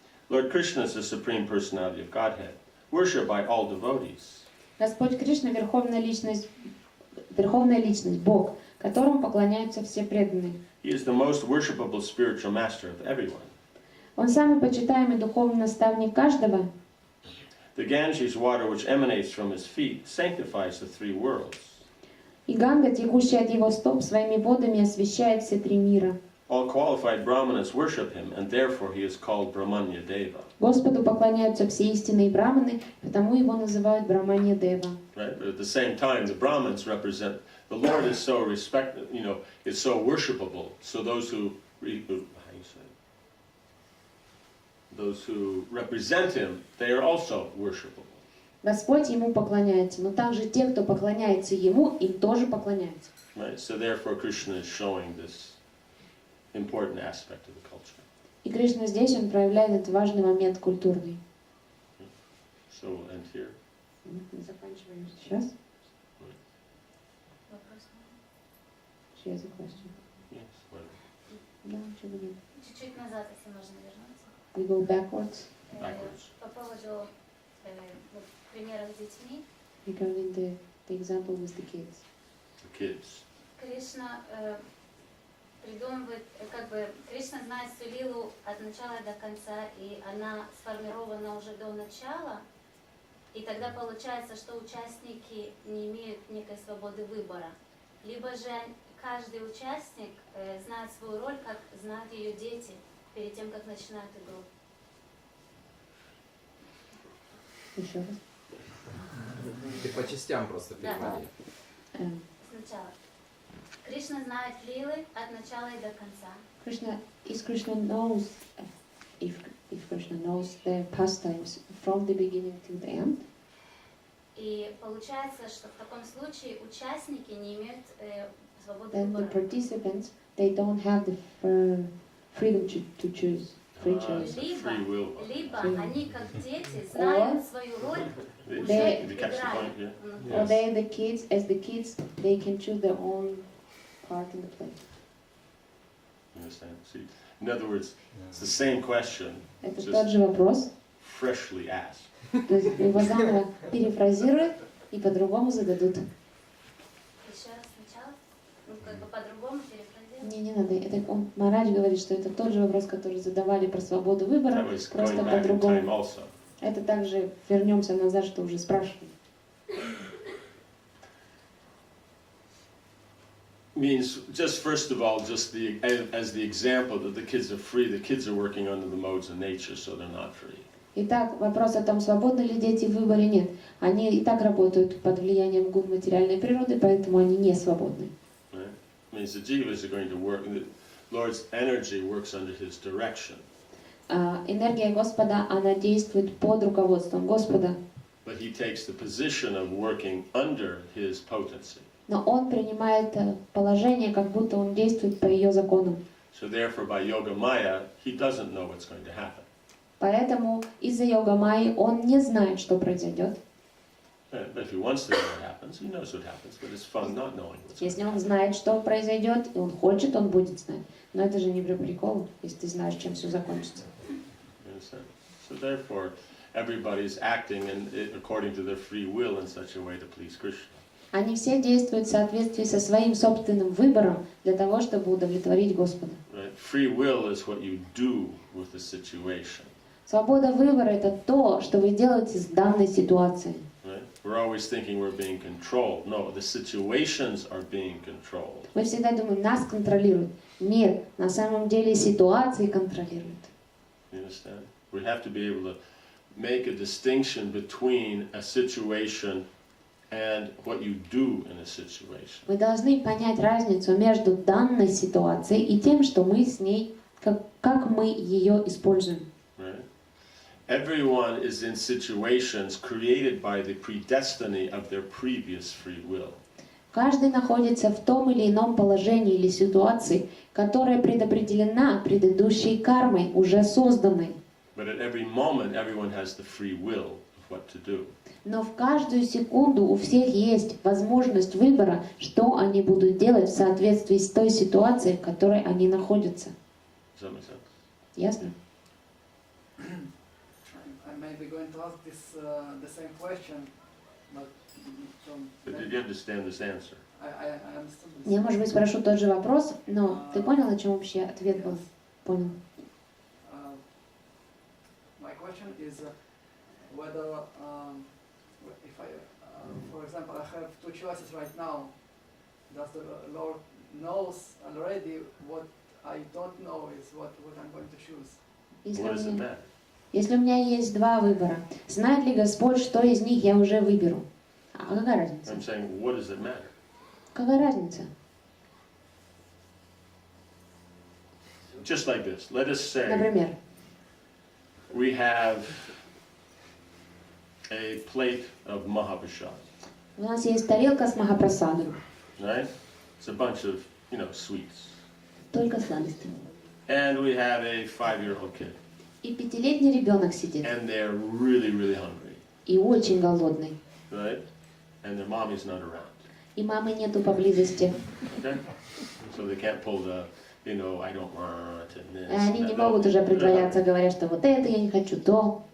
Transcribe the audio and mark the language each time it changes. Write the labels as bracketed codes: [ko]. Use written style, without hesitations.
[en] Lord Krishna is the Supreme Personality of Godhead, worshipped by all devotees. [ru] Господь Кришна — верховная личность, Бог, которому поклоняются все преданные. [en] He is the most worshipable spiritual master of everyone. [ru] Он самый почитаемый духовный наставник каждого. [en] The Ganges water which emanates from his feet sanctifies the three worlds. [ru] И Ганга, текущая от его стоп, своими водами освещает все три мира. [en] All qualified brahmanas worship him, and therefore he is called Brahmanya Deva. [ru] Господу поклоняются все истинные браманы, потому его называют Брахманья Дева. [en] Right? But at the same time, the Brahmins represent the Lord is so respected, is so worshipable. So those who represent him, they are also worshipable. [ru] Господь ему поклоняется, но также те, кто поклоняется ему, им тоже поклоняются. [en] Right? So therefore, Krishna is showing this important aspect of the culture. [ru] И Кришна здесь, он проявляет этот важный момент культурный. [en] So we'll end here. [ru] Мы заканчиваем сейчас. Вопрос. [en] She has a question. Yes. Well, [ru] Да, чего нет. Чуть-чуть назад, если можно вернуться. [en] We go backwards. Backwards. [ru] По поводу примеров с детьми. [en] Regarding the example with the kids. the kids. [ru] Кришна придумывает, Кришна знает всю лилу от начала до конца, и она сформирована уже до начала, и тогда получается, что участники не имеют некой свободы выбора. Либо же каждый участник знает свою роль, как знают ее дети, перед тем, как начинают игру. Еще раз. Ты по частям просто переводи. Сначала. Кришна знает лилы от начала и до конца. [en] Krishna knows if Krishna knows the pastimes from the beginning to the end. [ru] И получается, что в таком случае участники не имеют свободы [en] Then the [ru] выбора. [en] participants, they don't have the freedom to choose. Free choice. [ru] Либо они, как дети, знают свою роль, [en] They- Did you catch the point here? Or they, the kids, as the kids, they can choose their own part in the play. You understand? See, in other words, it's the same question, [ru] Это [en] Just- [ru] тот же вопрос, [en] freshly asked. [ru] то есть его заново перефразируют и по-другому зададут. Еще раз сначала, по-другому перефразировать. Не надо. Это Марадж говорит, что это тот же вопрос, который задавали про свободу выбора, [en] That was [ru] просто [en] going back in time [ru] по-другому. [en] also. [ru] Это также вернемся назад, что уже спрашивали. [en] Means just first of all, just as the example that the kids are free. The kids are working under the modes of nature, so they're not free. [ru] Итак, вопрос о том, свободны ли дети в выборе, нет. Они и так работают под влиянием гун материальной природы, поэтому они не свободны. [en] Right? Means the jivas are going to work. The Lord's energy works under His direction. [ru] Энергия Господа, она действует под руководством Господа, [en] But He takes the position of working under His potency. [ru] но Он принимает положение, как будто Он действует по ее законам. [en] So therefore, by Yoga Maya, He doesn't know what's going to happen. [ru] Поэтому из-за йога майи Он не знает, что произойдет. [en] But if He wants to know what happens, He knows what happens. But it's fun not knowing what's going [ru] Если [en] to [ru] Он [en] happen. [ru] знает, что произойдет, и Он хочет, Он будет знать. Но это же не при приколу, если ты знаешь, чем все закончится. [en] You understand? So therefore, everybody's acting according to their free will in such a way to please Krishna. [ru] Они все действуют в соответствии со своим собственным выбором для того, чтобы удовлетворить Господа. [en] Right? Free will is what you do with the situation. [ru] Свобода выбора — это то, что вы делаете с данной ситуацией. [en] Right? We're always thinking we're being controlled. No, the situations are being controlled. [ru] Мы всегда думаем, нас контролируют. Нет, на самом деле ситуации контролируют. [en] You understand? We have to be able to make a distinction between a situation and what you do in a situation. [ru] Мы должны понять разницу между данной ситуацией и тем, что мы с ней, как мы ее используем. [en] Right? Everyone is in situations created by the predestiny of their previous free will. [ru] Каждый находится в том или ином положении или ситуации, которая предопределена предыдущей кармой, уже созданной. [en] But at every moment, everyone has the free will of what to do. [ru] Но в каждую секунду у всех есть возможность выбора, что они будут делать в соответствии с той ситуацией, в которой они находятся. [en] Does that make sense? [ru] Ясно? [en] I may be going to ask this the same question, but from But did you understand this answer? I understood this. [ru] Я, может быть, спрошу тот же вопрос, но ты понял, о чем вообще ответ был? Понял. [en] My question is whether if I, for example, I have two choices right now, does the Lord knows already what I don't know is what I'm going to choose? What does it matter? [ru] Если у меня есть два выбора, знает ли Господь, что из них я уже выберу? А какая разница? [en] I'm saying, what does it matter? [ru] Какая разница? [en] Just like this. Let us say [ru] Например, [en] we have a plate of Mahaprasad, [ru] у нас есть тарелка с махапрасадом, [en] right? It's a bunch of, sweets. [ru] только сладости. [en] And we have a 5-year-old kid, [ru] И 5-летний ребенок сидит, [en] and they're really, really hungry, [ru] и очень голодный, [en] right? And their mommy's not around, [ru] и мамы нету поблизости. [en] okay? So they can't pull the, I don't want, and this. [ru] И они [en] and [ru] не [en] that. [ru] могут уже притворяться, говоря, что вот это я не хочу, то.